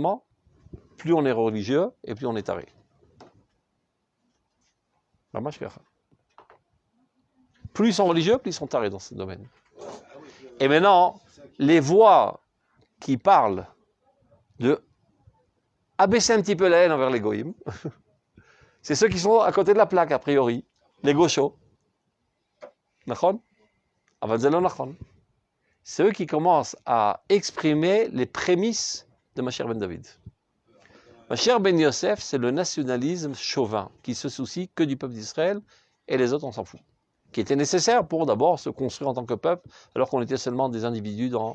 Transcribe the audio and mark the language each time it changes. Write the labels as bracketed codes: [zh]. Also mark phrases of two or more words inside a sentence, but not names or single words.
[fr] Et malheureusement, plus on est religieux et plus on est taré. Plus ils sont religieux, plus ils sont tarés dans ce domaine. Et maintenant, les voix qui parlent de abaisser un petit peu la haine envers les goïms, c'est ceux qui sont à côté de la plaque, a priori, les gauchos. [he] נכון? אוונזלו נכון. [fr] C'est eux qui commencent à exprimer les prémices de Mashiach ben David. Mashiach ben Yosef, c'est le nationalisme chauvin, qui se soucie que du peuple d'Israël, et les autres, on s'en fout. Qui était nécessaire pour d'abord se construire en tant que peuple, alors qu'on était seulement des individus dans...